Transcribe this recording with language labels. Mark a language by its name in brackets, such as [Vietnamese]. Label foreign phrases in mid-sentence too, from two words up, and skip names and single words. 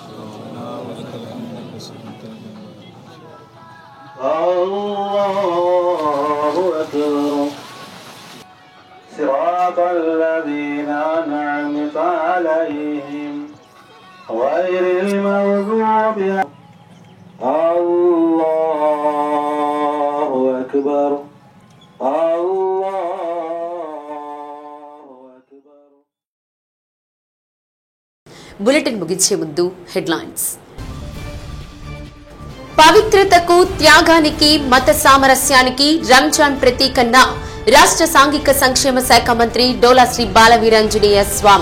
[Arabic] الله أكبر صراط الذين أنعمت عليهم غير المغضوب الله أكبر الله أكبر. [Telugu] బులెటిన్ ముగించే ముందు హెడ్లైన్స్. పవిత్రతకు త్యాగానికి మత సామరస్యానికి రంజాన్ ప్రతీకన్న రాష్ట్ర సాంఘిక సంక్షేమ శాఖ మంత్రి డోలా శ్రీ బాలవీరాంజనేయ స్వామి.